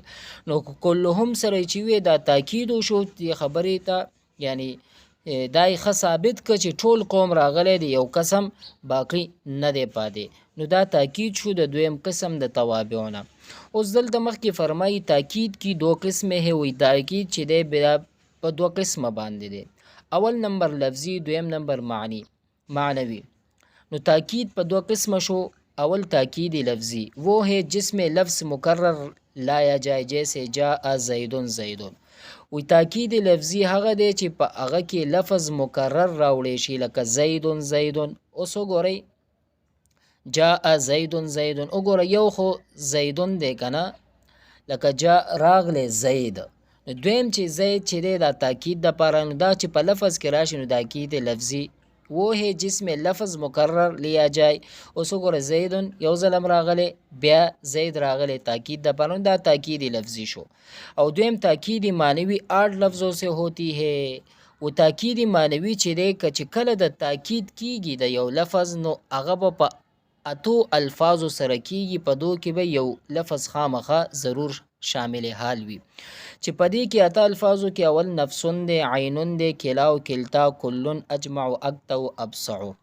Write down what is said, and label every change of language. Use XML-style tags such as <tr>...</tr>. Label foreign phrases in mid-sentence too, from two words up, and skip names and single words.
<ps>نو کلهم سره چې وی دا تاکید شو دی خبرې ته، یعنی دای ښه ثابت که چې ټول قوم راغلی دی، یو قسم باقی نه دی پاتې، نو دا تاکید شو د دویم قسم د توابعونه. اوس دلته مخکې فرمایي</ps> <ur>تاکید کی دو قسمه ہے،</ur> <ps>وی تاکید چې دی په دو قسمه باندې دی، اول نمبر لفظی، دویم نمبر معنوی. نو تاکید په دو قسمه شو.</ps> <ur>اول تاکید لفظی وہ ہے جس میں لفظ مکرر لایا جائے، جیسے</ur> <ar>جاء زیدون زیدون.</ar> <ps>وی تاکید لفظی هغه دی چې په هغه کې لفظ مکرر راوړی شي، لکه</ps> <ar>زیدون زیدون.</ar> <ps>اوس وګورئ</ps> <ar>جاء زیدون زیدون،</ar> <ps>وګوره یو خو زیدون دی کنه، لکه جاء راغلی زید. دویم چې زید چې دی دا تاکید د پاره، نو دا چې په لفظ کې راشي نو</ps> <ur>تاکید لفظی وہ ہے جس میں لفظ مکرر لیا جائے.</ur> <ps>اوس وګوره زیدون یو ځلم راغلی، بیا زید راغلی تاکید د پاره، دا تاکید لفظی شو.</ps> <ur>او دویم تاکید معنوی 8 لفظوں سے ہوتی ہے.</ur> <ps>و تاکید معنوی چې دی چې کله د تاکید کیږي د یو لفظ، نو هغه په اتو الفاظو سره کیږي، په دو کې به یو لفظ خامخه ضرور شامل حال وي، چې په دې کې اته الفاظو کې اول نفسون دی، عینون دی، کلا او کلتا، کلون، اجمع، اکتا او ابصع.</ps>